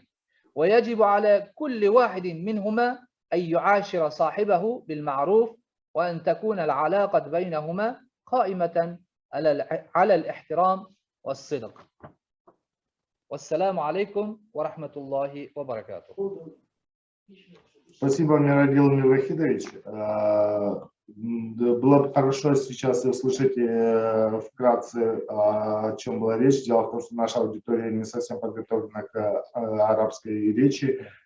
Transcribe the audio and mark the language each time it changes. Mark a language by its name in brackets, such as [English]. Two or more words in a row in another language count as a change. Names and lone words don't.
[Arabic] ويجب على كل واحد منهما أن يعاشر صاحبه بالمعروف، وأن تكون العلاقة بينهما قائمة على الاحترام والصدق. والسلام عليكم ورحمة الله وبركاته. [Russian] Спасибо, Мирадил Мирвахидович. Было бы хорошо сейчас услышать вкратце, о чем была речь. Дело в том, что наша аудитория не совсем подготовлена к арабской речи.